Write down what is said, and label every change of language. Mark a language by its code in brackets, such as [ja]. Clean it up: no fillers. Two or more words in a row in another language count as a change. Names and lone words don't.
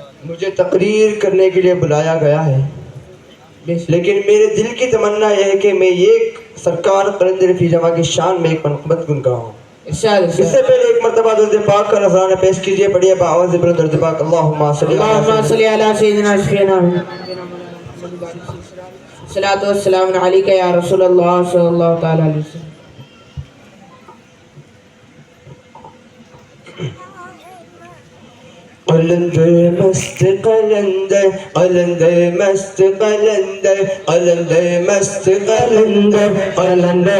[ur] مجھے تقریر کرنے کے لیے بلایا گیا ہے لیکن میرے دل کی تمنا یہ ہے کہ میں ایک سرکار قلندر فی جمع کی شان میں ایک منقبت گنگاؤں. اس سے پہلے ایک مرتبہ درود پاک کا نذرانہ پیش کیجئے. پڑھیے بآواز بلند درود پاک. [ar] اللہم صلی علی سیدنا شفیعنا صلاۃ والسلام علیک یا رسول اللہ صلی اللہ تعالی علیہ وسلم. [ur] قلندر مست قلندر قلندر مست قلندر قلندر مست قلندر قلندر